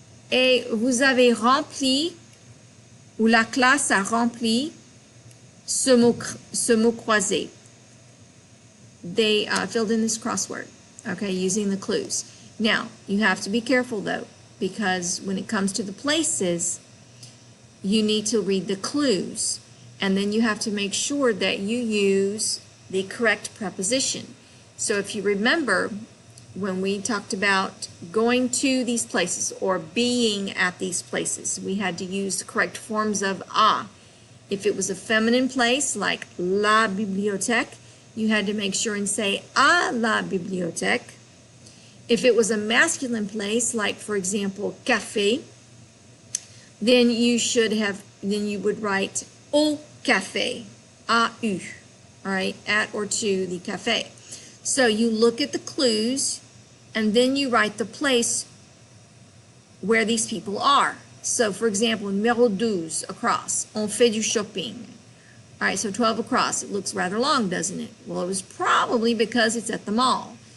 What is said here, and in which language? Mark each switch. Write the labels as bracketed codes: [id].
[fr] Et vous avez rempli, ou la classe a rempli ce mot croisé. [en] They filled in this crossword, okay, using the clues. Now, you have to be careful though, because when it comes to the places, you need to read the clues. And then you have to make sure that you use the correct preposition. So if you remember, when we talked about going to these places or being at these places, we had to use the correct forms of a. If it was a feminine place, like [fr] la bibliothèque, [en] you had to make sure and say [fr] à la bibliothèque. [en] If it was a masculine place, like for example, café, then you would write [fr] au café, [en] A-U, all right, at or to the café. So you look at the clues and then you write the place where these people are. So for example, numéro 12 across, [fr] on fait du shopping. [en] All right, so 12 across, it looks rather long, doesn't it? Well, it was probably because it's at the mall.